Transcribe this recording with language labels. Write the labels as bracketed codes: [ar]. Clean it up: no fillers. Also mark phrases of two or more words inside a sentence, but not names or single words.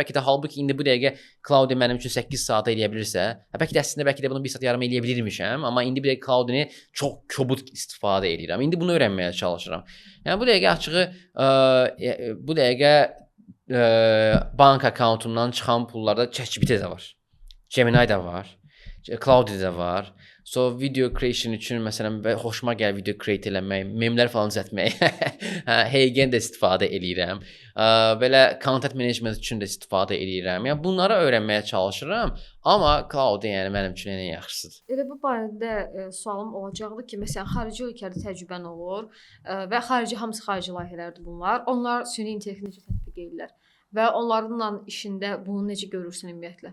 [az] Bəlkə də halbuki indi bu dəqiqə Cloud mənim üçün 8 saat eləyə bilirsə, bəlkə də əslində bəlkə də bunu 1 saat yarım eləyə bilirmişəm, amma indi bir dəqiqə Cloud-ını çox kobud istifadə edirəm. İndi bunu öyrənməyə çalışıram. Yəni bu dəqiqə açığı bu dəqiqə bank akkauntumdan çıxan pullarda ChatGPT də var. Gemini də var. Cloud də var. So [en] video creation [az] üçün məsələn xoşuma gəlir video create eləmək, memlər falan düzəltmək. Heygen də istifadə eləyirəm. Belə [en] content management [az] üçün də istifadə eləyirəm. Yəni bunları öyrənməyə çalışıram, amma Cloud yəni mənim üçün ən yaxşısıdır. Elə bu barədə sualım olacaqdı ki, məsələn xarici ölkədə təcrübən olur və hamısı xarici layihələrdir bunlar. Onlar süni intellekti necə tətbiq edirlər və onlarla işində bunu necə görürsən ümumiyyətlə?